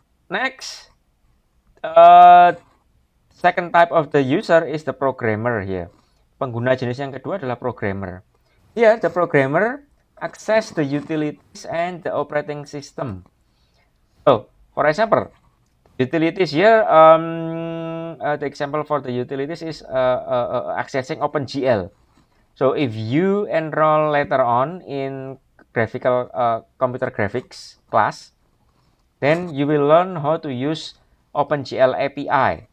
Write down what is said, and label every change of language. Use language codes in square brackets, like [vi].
[en] Next, second type of the user is the programmer here. [id] Pengguna jenis yang kedua adalah programmer. [en] Here, the programmer access the utilities and the operating system. So, for example, utilities here, the example for the utilities is accessing OpenGL. So, if you enroll later on in graphical computer graphics class, then you will learn how to use OpenGL API.